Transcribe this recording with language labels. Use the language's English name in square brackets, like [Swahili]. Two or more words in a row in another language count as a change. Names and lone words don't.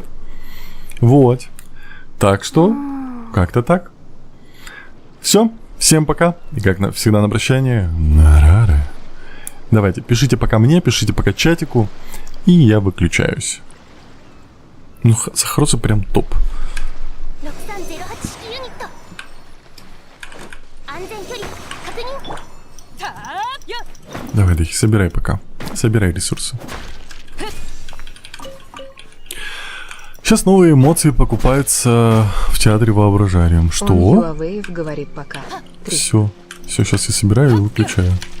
[Russian] Вот. Так что, как-то так. Все. Всем пока. И как всегда на прощание, нарары. Давайте, пишите пока мне, пишите пока чатику. И я выключаюсь. Ну, Сахароза прям топ. [Japanese] 6308 式ユニット。安全距離確認。 [Russian] Давай, Дахи, собирай пока. Собирай ресурсы. Сейчас новые эмоции покупаются в театре воображарием. Что? Huawei говорит пока. 3. Все, сейчас я собираю и выключаю.